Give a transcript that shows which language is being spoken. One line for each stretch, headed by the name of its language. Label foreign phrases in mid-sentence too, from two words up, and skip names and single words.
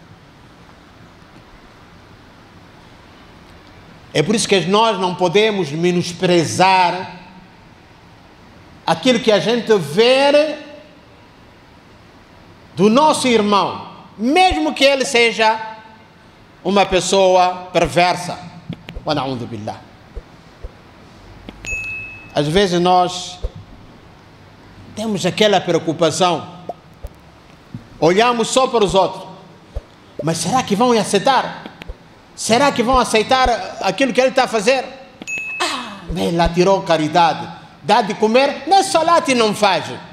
Portuguese: É por isso que nós não podemos menosprezar aquilo que a gente vê do nosso irmão, mesmo que ele seja uma pessoa perversa.
Arabic: ونعوذ بالله.
Portuguese: Às vezes nós temos aquela preocupação, olhamos só para os outros, mas será que vão aceitar? Será que vão aceitar aquilo que ele está a fazer? Ele lá tirou caridade, dá de comer, nem salat não faz.